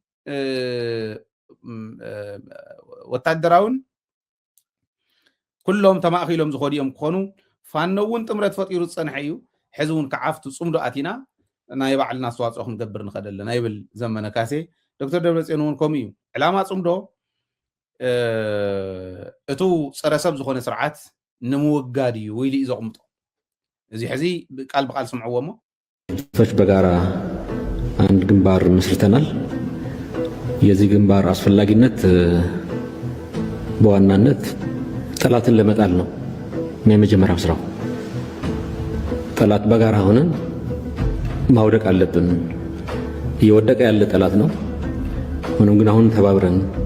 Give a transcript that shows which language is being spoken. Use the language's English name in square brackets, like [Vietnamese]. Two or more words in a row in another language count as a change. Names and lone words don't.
[Tigrinya] ወታደራውን ኩሎም ተማእኺሎም ዝኸዱ እዮም ክኾኑ ፋኖ እውን ጥምረት ፈጢሩ ዝፀንሐ እዩ ሕዚ እውን ከዓፍቲ ፅምዶ ኣቲና ናይ ባዕልና ኣስተዋፅኦ ክንገብር ንኽእል ኣለና ይብል ዘመነ ካሴ ዶክተር ደብረፅዮን እውን ከምኡ እዩ ዕላማ ፅምዶ እቱ ፀረ ሰብ ዝኾነ ስርዓት ንምውጋድ እዩ ኢሉ እዩ ዘቕምጦ እዚ ሕዚ ቃል ብቃል ስምዕዎ እሞ [Amharic] ፈች በጋራ አንድ ግንባር መስርተናል የዚህ ግንባር አስፈላጊነት በዋናነት ጠላትን ለመጣል ነው የመጀመሪያው ስራው ጠላት በጋራ ሆነን ማውደቅ አለብን እየወደቀ ያለ ጠላት ነው ሆኖም ግን አሁን ተባብረን